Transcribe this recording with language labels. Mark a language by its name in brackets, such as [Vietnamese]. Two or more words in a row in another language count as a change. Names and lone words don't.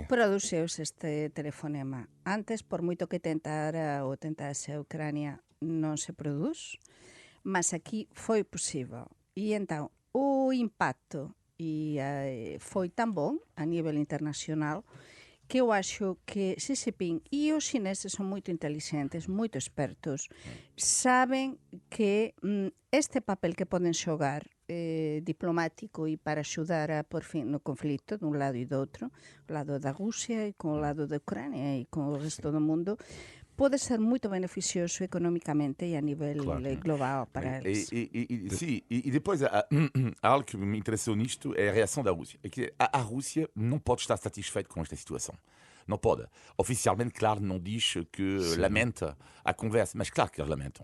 [Galician] produciu-se este telefonema. Antes, por moito que tentase a Ucrania, non se produz, mas aquí foi possível. [Portuguese] E então, o impacto foi tan bom a nível internacional que eu acho que Xi Jinping e os chineses são muito inteligentes, muito espertos, sabem que este papel que podem [Galician] xogar diplomático e para axudar a por fin no conflito dun lado [Portuguese] e do outro, o lado da Rusia e con o lado da Ucrania e con o resto do mundo, pode ser muito beneficioso economicamente e a nível global para eles. Sim, e depois há algo que me interessou nisto é a reação da Rússia. É que a Rússia não pode estar satisfeita com esta situação. Não pode. Oficialmente, claro, não diz que lamenta a conversa, mas claro que eles lamentam.